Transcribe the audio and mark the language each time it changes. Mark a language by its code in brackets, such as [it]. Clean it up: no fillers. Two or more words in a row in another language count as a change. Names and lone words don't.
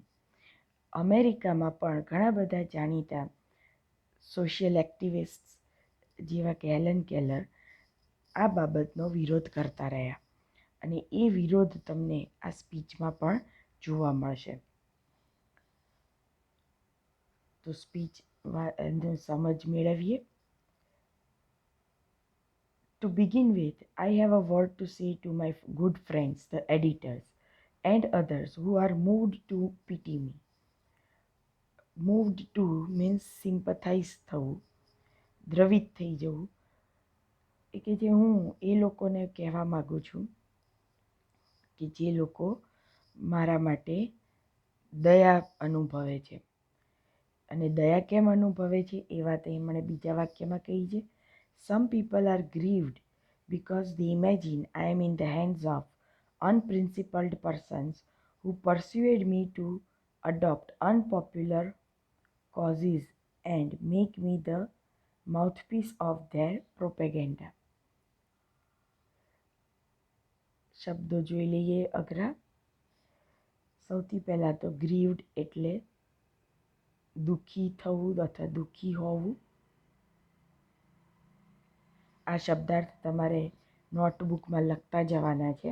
[gu] અમેરિકામાં પણ ઘણા બધા જાણીતા [en] social activist [gu] જેવા કે હેલન કેલર આ બાબતનો વિરોધ કરતા રહ્યા. અને એ વિરોધ તમને આ સ્પીચમાં પણ જોવા મળશે. તો સ્પીચ સમજ મેળવીએ. [en] To begin with, I have a word to say to my good friends, the editors, and others who are moved to pity me. Moved to means sympathize [gu] થવું, દ્રવિત થઈ જવું. એ કે જે હું એ લોકોને કહેવા માગું છું કે જે લોકો મારા માટે દયા અનુભવે છે. અને દયા કેમ અનુભવે છે એ વાત એ મને બીજા વાક્યમાં કહી છે. [en] Some people are grieved because they imagine I am in the hands of unprincipled persons who persuade me to adopt unpopular causes and make me the mouthpiece of their propaganda. [gu] શબ્દો જોઈ લઈએ અઘરા. સૌથી પહેલાં તો ગ્રીવડ એટલે દુઃખી થવું અથવા દુઃખી હોવું. આ શબ્દાર્થ તમારે નોટબુકમાં લખતા જવાના છે.